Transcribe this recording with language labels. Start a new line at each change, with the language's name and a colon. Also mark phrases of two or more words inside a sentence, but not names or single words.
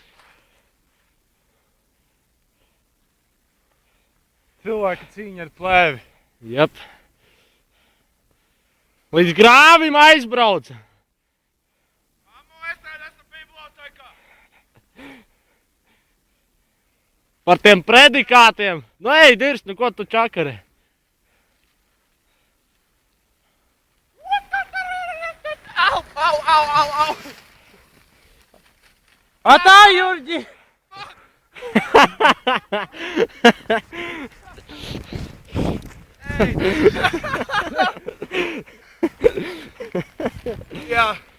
Latvian: Cilvēka cīņa ar plēvi. Jep. Līdz grāvim aizbrauca. Mammu, es tādu esmu bibliotekā. Par tiem predikātiem. Nu ej, Dirs, nu ko tu čakari? Au, au, au, au, au! Atā, Jurģi! Jā.